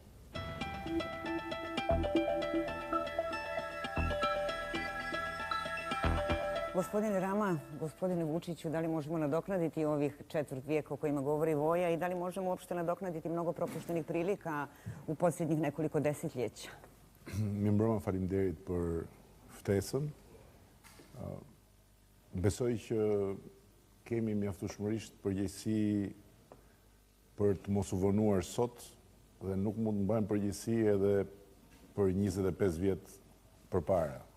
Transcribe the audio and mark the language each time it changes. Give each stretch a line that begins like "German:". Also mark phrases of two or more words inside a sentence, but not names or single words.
Croatian: Gospodine Rama, gospodine Vučiću, da li možemo nadoknaditi ovih 1/4 vijeka o kojima govori Voja i da li možemo uopšte nadoknaditi mnogo propuštenih prilika u posljednjih nekoliko desetljeća?
Albanian: Mirëmbrëma, faleminderit për ftesën. Besoj që kemi mjaftueshmërisht përgjegjësi për të mos u vonuar sot dhe nuk mund të mbajmë përgjegjësi edhe për 25 vjet përpara.